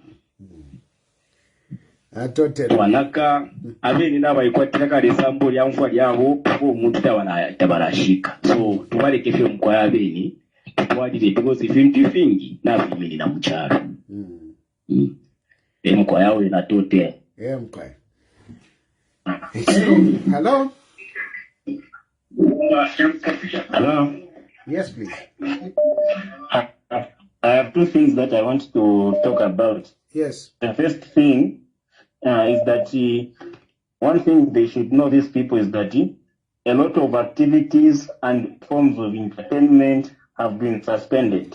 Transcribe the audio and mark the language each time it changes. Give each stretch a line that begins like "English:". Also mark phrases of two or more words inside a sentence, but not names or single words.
Bemba: Twanaka abeni n'abayikwatira kale sambo lya mfwa lyabo ko omuntu tabarashika. So tubalekefye mukwa abeni twalire because ibintu vingi nabimini na mucharo. Mukwa yawe na tote. Mukwa.
English: Hello? Hello? Yes, please. I have two things that I want to talk about. Yes. The first thing is that one thing they should know, these people, is that a lot of activities and forms of entertainment have been suspended.